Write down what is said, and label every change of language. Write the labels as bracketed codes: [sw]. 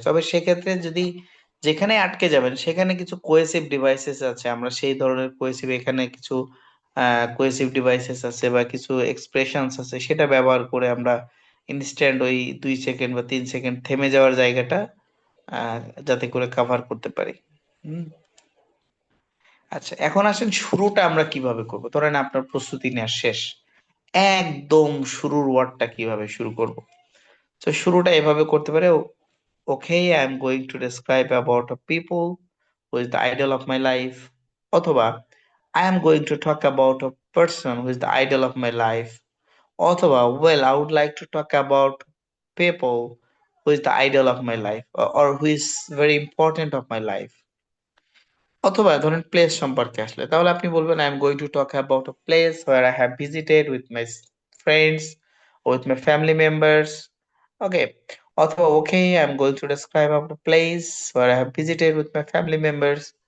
[bn] তবে সেক্ষেত্রে যদি যেখানে আটকে যাবেন সেখানে কিছু কোহেসিভ ডিভাইসেস আছে, আমরা সেই ধরনের কোহেসিভ এখানে কিছু কোহেসিভ ডিভাইসেস আছে বা কিছু এক্সপ্রেশনস আছে, সেটা ব্যবহার করে আমরা ইনস্ট্যান্ট ওই 2 সেকেন্ড বা 3 সেকেন্ড থেমে যাওয়ার জায়গাটা আহ, যাতে করে কভার করতে পারি। হুম, আচ্ছা, এখন আসেন শুরুটা আমরা কিভাবে করব। ধরেন আপনার প্রস্তুতি নেওয়া শেষ, একদম শুরুর ওয়ার্ডটা কিভাবে শুরু করব। তো শুরুটা এভাবে করতে পারে, [en] okay, I'm going to describe about a people who is the idol of my life, অথবা I am going to talk about a person who is the idol of my life, অথবা well, I would like to talk about people who is the idol of my life, or who is very important of my life। [bn] অথবা ধরেন place সম্পর্কে আসলে তাহলে আপনি বলবেন [en] I am going to talk about a place where I have visited with my friends, with my family members. Okay, অথবা okay, I am going to describe about a place where I have visited with my family members.